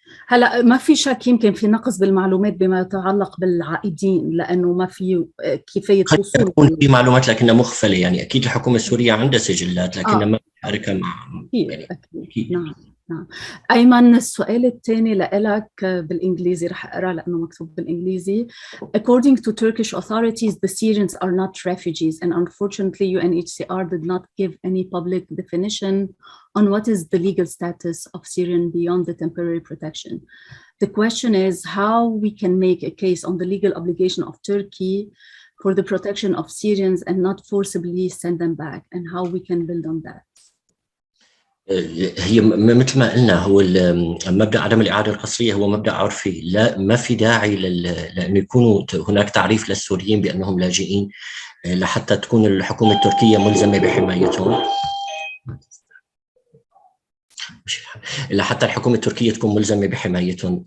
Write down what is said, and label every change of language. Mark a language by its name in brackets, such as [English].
[Arabic] هلا ما في شك يمكن في نقص بالمعلومات بما يتعلق بالعائدين، لانه ما في كفايه وصول. يكون في معلومات لكنها مخفله، يعني اكيد الحكومه السوريه عندها سجلات لكنها ما بتشاركها مع أكيد. نعم. أيمن، السؤال الثاني لك بالإنجليزي، رح أقرأ لأنه مكتوب بالإنجليزي. [English] According to Turkish authorities, the Syrians are not refugees, and unfortunately UNHCR did not give any public definition on what is the legal status of Syrian beyond the temporary protection. The question is how we can make a case on the legal obligation of Turkey for the protection of Syrians and not forcibly send them back, and how we can build on that. [Arabic] هي مثل ما قلنا، هو مبدأ عدم الإعادة القسرية هو مبدأ عرفي، لا ما في داعي لأن يكون هناك تعريف للسوريين بأنهم لاجئين لحتى تكون الحكومة التركية ملزمة بحمايتهم، لحتى الحكومة التركية تكون ملزمة بحمايتهم.